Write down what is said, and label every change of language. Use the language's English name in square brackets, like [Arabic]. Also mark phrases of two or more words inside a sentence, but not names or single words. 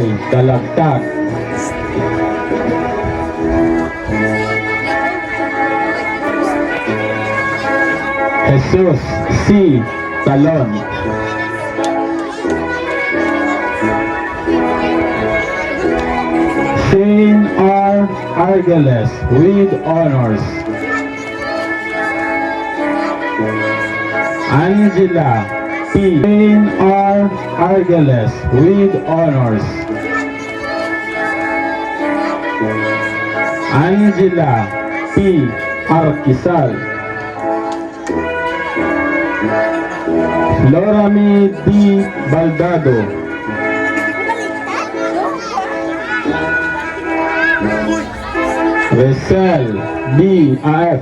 [English] Dalagtag. Jesus C. Talon. Shane R. Argeles with honors. Angela P. Shane R. Argeles with honors. Angela P. Arquizal. Lorami D. Baldado. Resel B. A.F.